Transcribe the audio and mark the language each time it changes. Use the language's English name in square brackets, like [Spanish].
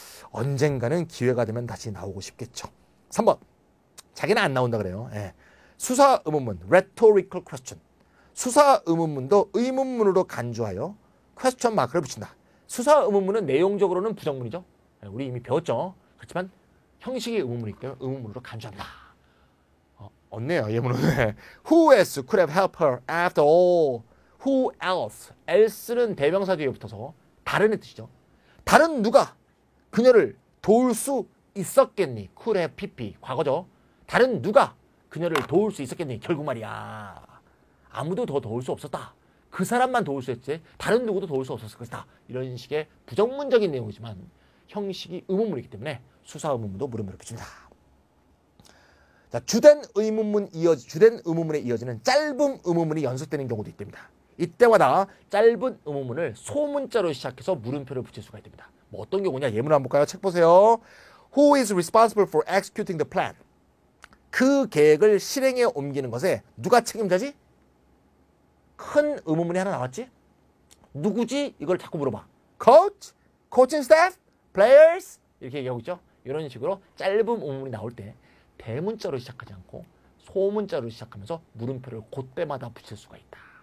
[Korean] 언젠가는 기회가 되면 다시 나오고 싶겠죠. 3번. 자기는 안 나온다 그래요. 수사 의문문, rhetorical question. 수사 의문문도 의문문으로 간주하여 퀘스천 마크를 붙인다. 수사 의문문은 내용적으로는 부정문이죠. 우리 이미 배웠죠. 그렇지만 형식이 의문문이기 때문에 의문문으로 간주한다. 없네요. 예문은. [English] Who else could have helped her after all? Who else? [Korean] else는 대명사 뒤에 붙어서 다른의 뜻이죠. 다른 누가 그녀를 도울 수 있었겠니? could have pp 과거죠. 다른 누가 그녀를 도울 수 있었겠니? 결국 말이야. 아무도 더 도울 수 없었다. 그 사람만 도울 수 있지 다른 누구도 도울 수 없었을 것이다. 이런 식의 부정문적인 내용이지만 형식이 의문문이기 때문에 수사 의문문도 물음으로 붙입니다. 자, 주된 의문문에 이어지는 짧은 의문문이 연속되는 경우도 있답니다. 이때마다 짧은 의문문을 소문자로 시작해서 물음표를 붙일 수가 있답니다. 뭐 어떤 경우냐? 예문 한번 볼까요? 책 보세요. [English] Who is responsible for executing the plan? [Korean] 그 계획을 실행에 옮기는 것에 누가 책임자지? 큰 의문문이 하나 나왔지? 누구지? 이걸 자꾸 물어봐. [English] Coach? Coaching staff? Players? [Korean] 이렇게 얘기하고 있죠? 이런 식으로 짧은 의문문이 나올 때 대문자로 시작하지 않고 소문자로 시작하면서 물음표를 그때마다 붙일 수가 있다.